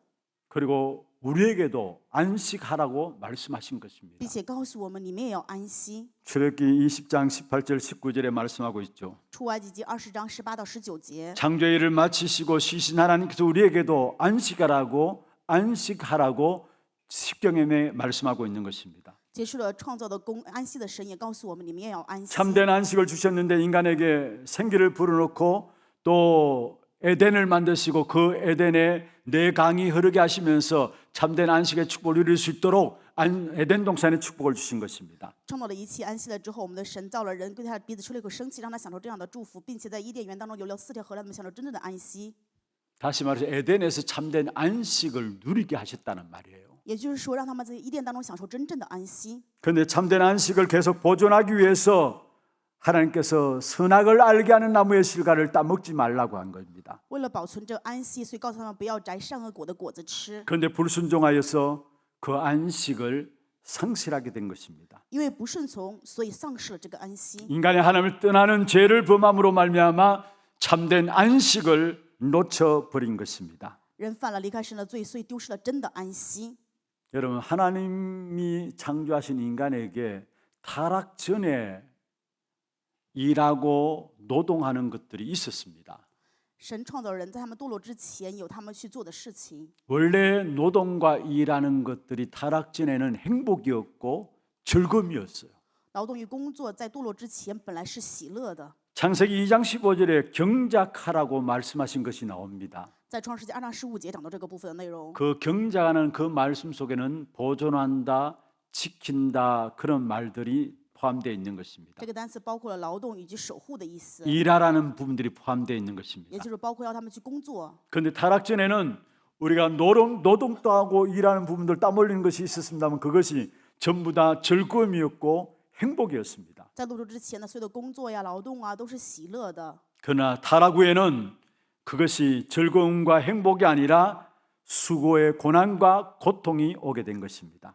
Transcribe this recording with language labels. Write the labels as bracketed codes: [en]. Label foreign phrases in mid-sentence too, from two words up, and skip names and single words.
[ko] 그리고 우리에게도 안식하라고 말씀하신 것입니다. [zh] 并且告诉我们，你们也要安息。 [ko] 출애굽기 20장 18절 19절에 말씀하고 있죠. [zh] 出埃及记20章18到19节， [ko] 창조의 일을 마치시고 쉬신 하나님께서 우리에게도 안식하라고 십경에 말씀하고 있는 것입니다. [zh] 结束了创造的工，安息的神也告诉我们，你们也要安息。 [ko] 참된 안식을 주셨는데 인간에게 생기를 불어넣고 또 에덴을 만드시고 그 에덴에 내 강이 흐르게 하시면서 참된 안식의 축복을 누릴 수 있도록 에덴 동산의 축복을 주신 것입니다. [zh] 创造了一切，安息了之后，我们的神造了人，对他的鼻子吹了一口生气，让他享受这样的祝福，并且在伊甸园当中流了4条河，让他们享受真正的安息。 [ko] 다시 말해서 에덴에서 참된 안식을 누리게 하셨다는 말이에요. [zh] 也就是说，让他们在伊甸当中享受真正的安息。 [ko] 그런데 참된 안식을 계속 보존하기 위해서 하나님께서 선악을 알게 하는 나무의 실과를 따먹지 말라고 한 겁니다. [zh] 为了保存这安息，所以告诉他们不要摘善恶果的果子吃。 [ko] 그런데 불순종하여서 그 안식을 상실하게 된 것입니다. [zh] 因为不顺从，所以丧失了这个安息。 [ko] 인간이 하나님을 떠나는 죄를 범함으로 말미암아 참된 안식을 놓쳐버린 것입니다. [zh] 人犯了离开神的罪，所以丢失了真的安息。 [ko] 여러분, 하나님이 창조하신 인간에게 타락 전에 일하고 노동하는 것들이 있었습니다. [zh] 神创造人，在他们堕落之前，有他们去做的事情。 [ko] 원래 노동과 일하는 것들이 타락 전에는 행복이었고 즐거움이었어요. [zh] 劳动与工作在堕落之前本来是喜乐的。 [ko] 창세기 2장 15절에 경작하라고 말씀하신 것이 나옵니다. [zh] 在创世纪2章15节讲到这个部分的内容。 [ko] 그 경작하는 그 말씀 속에는 보존한다, 지킨다 그런 말들이 포함되어 있는 것입니다. [zh] 这个单词包括了劳动以及守护的意思， [ko] 일하라는 부분들이 포함되어 있는 [zh] 也 [ko] 것입니다. [zh] 就是包括要他们去工作。 [ko] 그런데 타락 전에는 우리가 노동도 하고 일하는 부분들 땀 흘리는 것이 있었습니다만 그것이 전부 다 즐거움이었고 행복이었습니다. [zh] 在堕落之前呢，所有的工作呀、劳动啊，都是喜乐的。 [ko] 그러나 타락 후에는 그것이 즐거움과 행복이 아니라 수고의 고난과 고통이 오게 된 것입니다.